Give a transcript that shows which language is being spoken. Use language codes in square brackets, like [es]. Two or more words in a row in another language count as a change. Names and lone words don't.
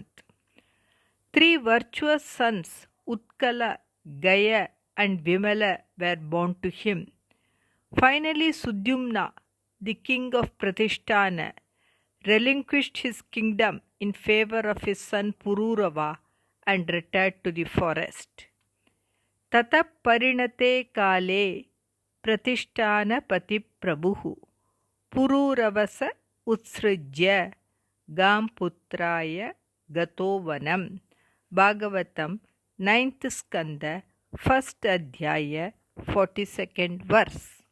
[en] 3 virtuous sons, Utkala, Gaya, and Vimala, were born to him. Finally, Sudyumna, the king of Pratishtana, relinquished his kingdom in favor of his son Pururava and retired to the forest. [sa] ततः परिणते काले प्रतिष्ठान पतिः प्रभुः पुरूरवसे उत्सृज्य गां पुत्राय गतो वनम्. [en] Bhagavatam 9th Skanda 1st Adhyaya 42nd verse.